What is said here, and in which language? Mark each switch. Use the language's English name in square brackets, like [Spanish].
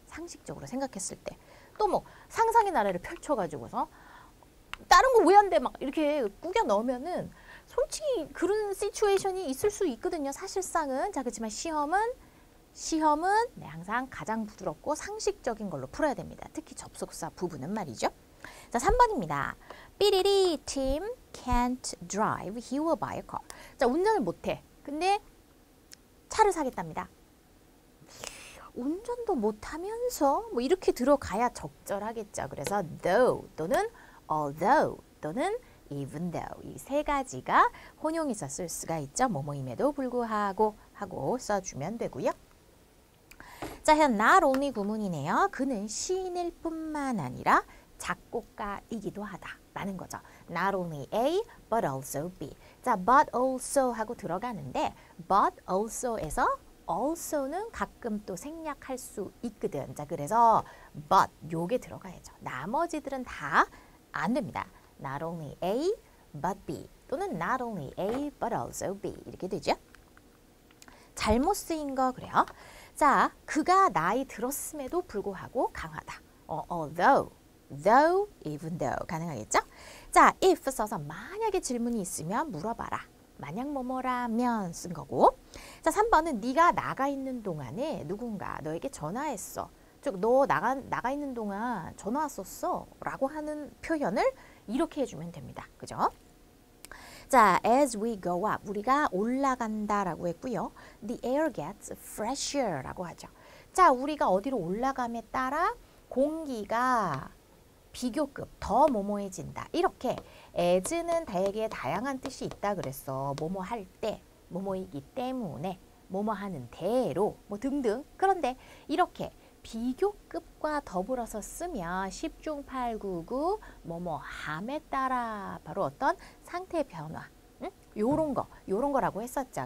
[Korean] 상식적으로 생각했을 때. 또 뭐 상상의 나래를 펼쳐가지고서 다른 거 왜 안 돼? 막 이렇게 꾸겨 넣으면은 솔직히 그런 시츄에이션이 있을 수 있거든요. 사실상은. 자, 그렇지만 시험은 네, 항상 가장 부드럽고 상식적인 걸로 풀어야 됩니다. 특히 접속사 부분은 말이죠. 자, 3번입니다. [English] 삐리리 Tim can't drive. He will buy a car. [Korean] 자, 운전을 못해. 근데 차를 사겠답니다. 운전도 못하면서 뭐 이렇게 들어가야 적절하겠죠. 그래서 though 또는 although 또는 even though 이 세 가지가 혼용해서 쓸 수가 있죠. 뭐뭐임에도 불구하고 하고 써주면 되고요. 자, 현 not only 구문이네요. 그는 시인일 뿐만 아니라 작곡가이기도 하다라는 거죠. [English] Not only A, but also B. [Korean] 자, but also 하고 들어가는데 but also에서 also는 가끔 또 생략할 수 있거든. 자, 그래서 but 요게 들어가야죠. 나머지들은 다 안 됩니다. [English] Not only A, but B [Korean] 또는 [English] not only A, but also B [Korean] 이렇게 되죠. 잘못 쓰인 거 그래요. 자, 그가 나이 들었음에도 불구하고 강하다. [English] Although, though, even though [Korean] 가능하겠죠? 자, if 써서 만약에 질문이 있으면 물어봐라. 만약 뭐뭐라면 쓴 거고. 자, 3번은 네가 나가 있는 동안에 누군가 너에게 전화했어. 즉, 너 나가 있는 동안 전화 왔었어. 라고 하는 표현을 이렇게 해주면 됩니다. 그죠? 자, [English] as we go up, [Korean] 우리가 올라간다라고 했고요. [English] The air gets fresher [Korean] 라고 하죠. 자, 우리가 어디로 올라감에 따라 공기가 비교급 더 뭐뭐해진다. 이렇게 as는 되게 다양한 뜻이 있다 그랬어. 뭐뭐 할 때, 뭐뭐이기 때문에, 뭐뭐 하는 대로, 뭐 등등. 그런데 이렇게 비교급과 더불어서 쓰면 10중 8구구 뭐뭐 함에 따라 바로 어떤 상태 변화 요런 거라고 했었죠.